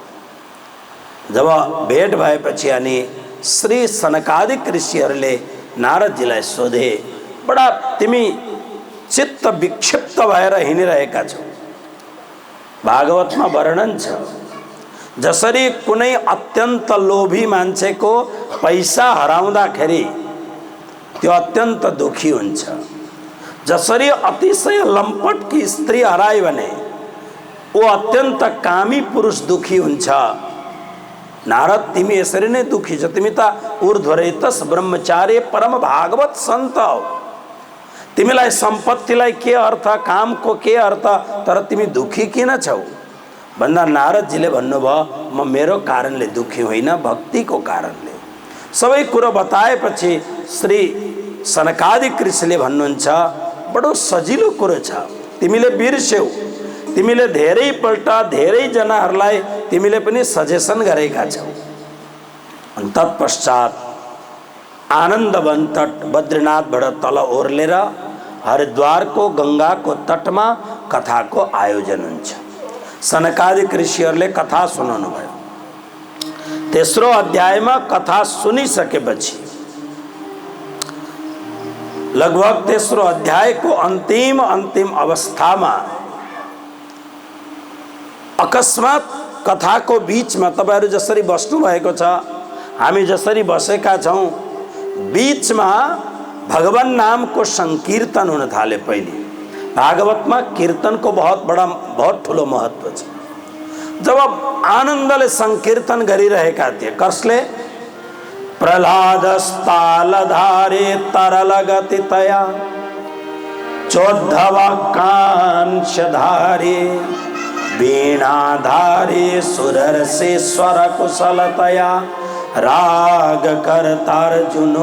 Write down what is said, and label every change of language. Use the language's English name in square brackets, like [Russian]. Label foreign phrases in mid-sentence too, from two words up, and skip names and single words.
[Nepali] जब भेट भएपछि अनि श्री सनकादिक ऋषिहरूले नारदजीलाई सोधे, बडा तिमी चित्त विक्षिप्त भएर हिँडिरहेका छौ। भागवत में वर्णन छ, जसरी कुनै अत्यंत लोभी मान्छेको पैसा हराउँदाखेरि त्यो अत्यंत दुखी हुन्छ, जसरी अतिशय लम्पट की स्त्री हराए भने वो अत्यंत कामी पुरुष दुखी हुन्छ। नारद तिमी यसरी नै दुखी छौ, तिमी त ऊर्ध्वरेतस ब्रह्मचार्य परम भागवत सन्त हौ। तिमीलाई सम्पत्तिलाई के अर्थ, काम को के अर्थ, तर तिमी दुखी किन छौ भन्दा नारदजीले भन्नुभयो, म मेरो कारणले दुखी होइन, भक्ति को कारणले। सबै कुरो बताएपछि श्री सनकादिक ऋषिले भन्नुहुन्छ, बडो सजिलो कुरो छ, तिमीले बिर्स्यौ, तिमीले धेरैपल्ट धेरै जनाहरूलाई तिमीले पनि सजेसन गरेका छौ। अनि तत्पश्चात आनन्दवन तट बद्रीनाथबाट तल ओर्लेर हरिद्वार को गंगा को तट में कथा को आयोजन हुन्छ। सनकादिक ऋषिहरूले कथा सुनाउनु भयो। तेस्रो अध्यायमा कथा सुनिसकेपछि लगभग तेस्रो अध्याय को अंतिम अवस्थामा अकस्मात कथा को बीच में तपाईहरु जसरी बस्नु भएको छ, हामी जसरी बसेका छौं, बीच में भगवान नाम को संकीर्तन होने थाले। पहले भागवत में कीर्तन को बहुत ठुलो महत्व छ। जब आनंदले संकीर्तन गरिरहेका थिए, कसले? [Sanskrit] प्रह्लादस्तालधारे तरल गतितया चोद्धवाकांक्षधारे वीणाधारे सुररसे स्वर कुशलतया राग करतार्जुनो।